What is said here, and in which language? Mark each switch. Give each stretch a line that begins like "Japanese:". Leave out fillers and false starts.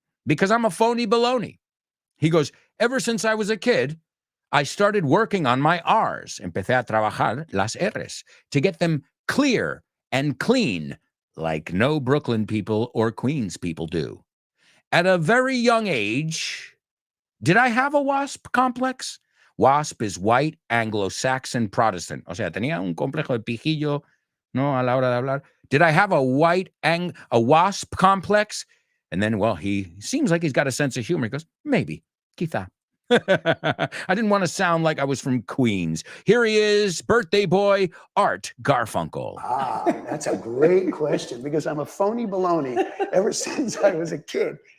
English: Because I'm a phony baloney. He goes, ever since I was a kid, I started working on my R's.
Spanish: Empecé a trabajar las R's
English: to get them clear and clean like no Brooklyn people or Queens people do. At a very young age, did I have a WASP complex? WASP is white Anglo-Saxon Protestant.
Spanish: O sea, tenía un complejo de pijillo, no, a la hora de hablar.
English: Did I have a WASP complex? And then, well, he seems like he's got a sense of humor. He goes, maybe, quizá. I didn't want to sound like I was from Queens. Here he is, birthday boy, Art Garfunkel. That's a great question because I'm a phony baloney ever since I was a kid.